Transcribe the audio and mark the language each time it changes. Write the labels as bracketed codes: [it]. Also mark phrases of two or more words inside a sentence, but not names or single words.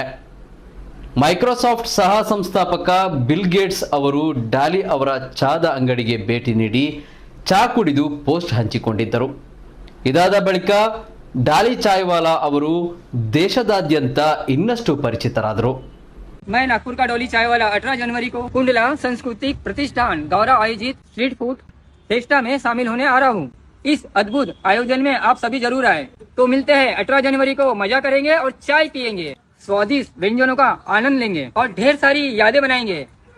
[kn] ಮೈಕ್ರೋಸಾಫ್ಟ್ ಸಹ ಸಂಸ್ಥಾಪಕ ಬಿಲ್ ಗೇಟ್ಸ್ ಅವರು ಡಾಲಿ ಅವರ ಚಾದ ಅಂಗಡಿಗೆ ಭೇಟಿ ನೀಡಿ ಚಾ ಕುಡಿದು ಪೋಸ್ಟ್ ಹಂಚಿಕೊಂಡಿದ್ದರು. ಇದಾದ ಬಳಿಕ ಡಾಲಿ ಚಾಯ್ವಾಲಾ ಅವರು ದೇಶದಾದ್ಯಂತ ಇನ್ನಷ್ಟು ಪರಿಚಿತರಾದರು. [hi] मैं नागपुर का डॉली चायवाला 18 जनवरी को कुंडला सांस्कृतिक प्रतिष्ठान द्वारा आयोजित स्ट्रीट फूड फेस्टा में शामिल होने आ रहा हूँ. इस अद्भुत आयोजन में आप सभी जरूर आए. तो मिलते हैं 18 जनवरी को. मजा करेंगे और चाय पियेंगे, स्वादिष्ट व्यंजनों का आनंद लेंगे और ढेर सारी यादें बनाएंगे.